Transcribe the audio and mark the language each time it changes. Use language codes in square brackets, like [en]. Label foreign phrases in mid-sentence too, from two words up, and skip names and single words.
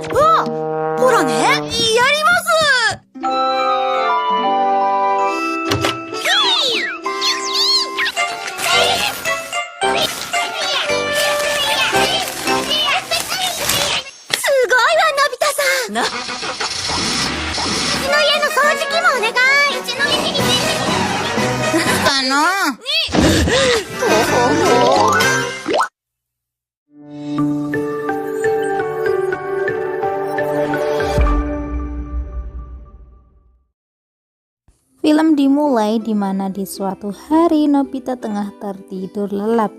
[ja] ほらね、やりますすごいわ、のび太さん。うちの家の掃除機もお願い。うちの店に [id] Film dimulai di mana di suatu hari Nobita tengah tertidur lelap.